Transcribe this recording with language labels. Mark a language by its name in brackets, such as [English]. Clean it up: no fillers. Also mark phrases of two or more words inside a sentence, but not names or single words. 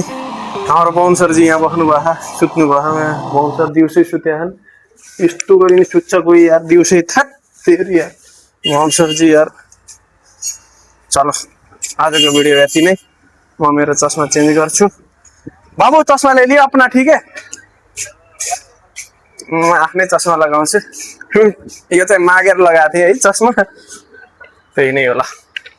[Nepali] हाम्रो पवन सरजी यहाँ बस्नु भएको, सुत्नु भयो। यहाँ पवन सर दिउँसै सुत्या छन्। यस्तो गरिने सुत्छ कोही यार दिउँसै। थ्याट फेरि यार पवन सरजी यार। चलो आजको भिडियो यति नै। म मेरो चस्मा चेन्ज गर्छु। [Hindi] बाबू चश्मा ले लियो अपना ठीक है [Nepali] म आफ्नै चस्मा लगाउँछु यो चाहिँ मागेर लगाएको थिएँ है चस्मा त्यही नै होला